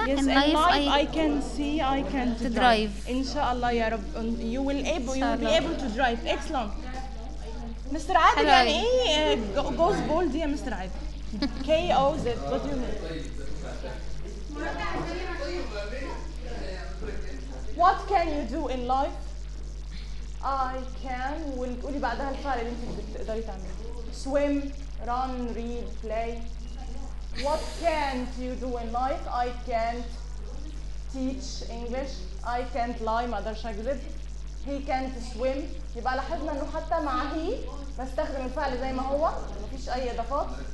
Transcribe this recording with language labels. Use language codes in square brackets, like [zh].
[en] In life, I can see, I can't drive. [ar] إن شاء الله يا رب. [en] You will able, you will be able to drive. Excellent. Mr. [ar] عادل يعني إيه [en] goes bold [ar] يا مستر عادل. [en] K O Z. What do you mean? What can you do in life? I can. [ar] قولي بعدها الفعل اللي انت بتقدري تعمليه. [en] Swim, run, read, play. What can't you do in life? I can't teach English. I can't lie, [ar] ما اقدرش اكذب. [en] He can't swim. [ar] يبقى لاحظنا انه حتى مع [en] he [ar] بستخدم الفعل زي ما هو، مفيش اي اضافات.